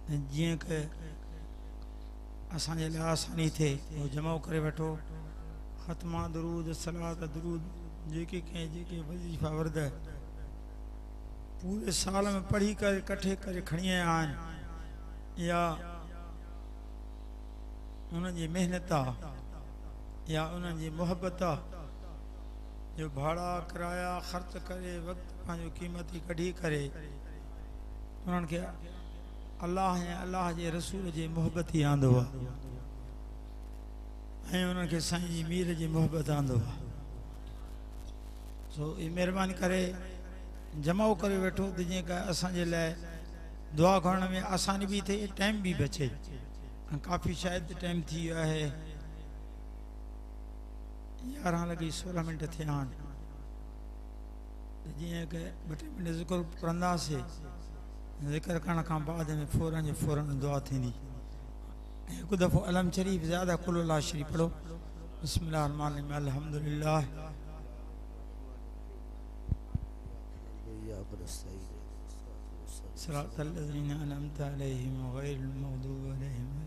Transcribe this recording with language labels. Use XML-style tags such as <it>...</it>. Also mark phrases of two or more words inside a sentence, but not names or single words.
<sd>जिए के असांजे लाइ आसानी थे वो जमा करे वठो ख़त्मा दरूद सलात दरूद जेके कंहिं जेके वज़ीफ़ा वर्द पूरे साल में पढ़ी कर इकट्ठे करे खणी आया आहिनि या उन्हनि जी महिनत आहे या उन्हनि जी मुहबत आहे जो भाड़ा किराया ख़र्च करे वक़्तु पंहिंजो क़ीमती कढी करे उन्हनि खे अल्लाह ऐं अल्लाह जे रसूल जे मुहबत ई आंदो आहे ऐं उन्हनि खे साईं जी मीर जी मुहबत आंदो आहे सो ये महिरबानी करे जमाओ करे वेठो त जीअं का असांजे लाइ दुआ करण में आसानी भी थे टाइम भी बचे काफ़ी शायद टाइम थी वियो आहे 11:16 थिया आहिनि जीअं कि 2 मिनट ज़िक्र पढ़ंदासीं ज़िक्र करण खां बाद में फ़ौरन जो फ़ौरन दुआ थींदी हिकु दफ़ो अलम शरीफ ज़्यादा कुल्ला शरीफ पढ़ो</sd> <ar>بسم الله الرحمن الرحيم الحمد لله صراط الذين أنعمت عليهم غير المغضوب عليهم</ar>